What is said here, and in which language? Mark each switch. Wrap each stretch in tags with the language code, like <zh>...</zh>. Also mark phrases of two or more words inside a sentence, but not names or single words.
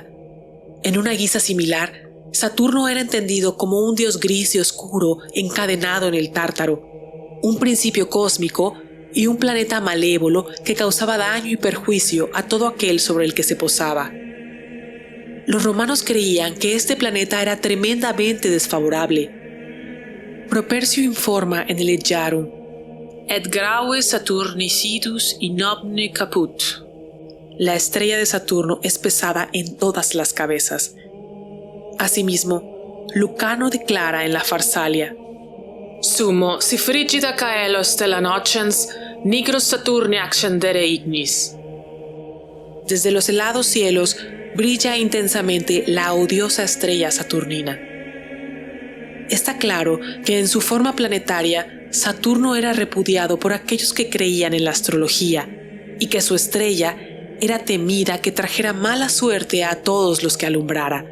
<es>En una guisa similar, Saturno era entendido como un dios gris y oscuro encadenado en el Tártaro, un principio cósmico y un planeta malévolo que causaba daño y perjuicio a todo aquel sobre el que se posaba. Los romanos creían que este planeta era tremendamente desfavorable. Propercio informa en el Edjarum:</es> <la>Et graue Saturni sidus in omne caput.</la> <es>La estrella de Saturno es pesada en todas las cabezas. Asimismo, Lucano declara en la Farsalia:</es> <la>Sumo si frigida caelo stella nocens, nigros Saturni accendere ignis.</la> <es>Desde los helados cielos brilla intensamente la odiosa estrella saturnina. Está claro que en su forma planetaria, Saturno era repudiado por aquellos que creían en la astrología y que su estrella era temida que trajera mala suerte a todos los que alumbrara.</es>